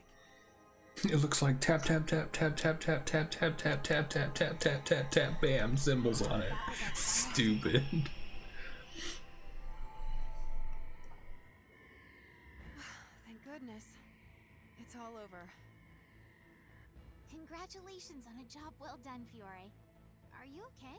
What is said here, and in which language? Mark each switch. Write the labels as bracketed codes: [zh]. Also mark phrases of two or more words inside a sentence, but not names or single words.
[en] It looks like tap tap tap tap tap tap tap tap tap tap tap tap tap tap tap bam, symbols on it. Stupid. Thank goodness. It's all over. Congratulations on a job well done, Fiore. Are you okay?